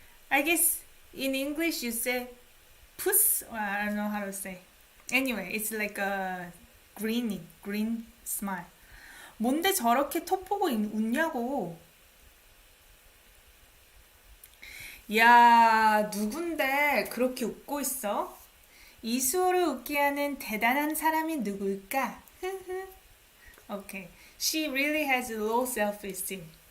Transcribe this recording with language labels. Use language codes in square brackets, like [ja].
[en] I guess in English you say puss, or I don't know how to say. Anyway, it's like a green smile. [ko] 뭔데 저렇게 톡 보고 웃냐고. 야, 누군데 그렇게 웃고 있어? 이수호를 웃게 하는 대단한 사람이 누굴까? [en] Okay, she really has low self-esteem.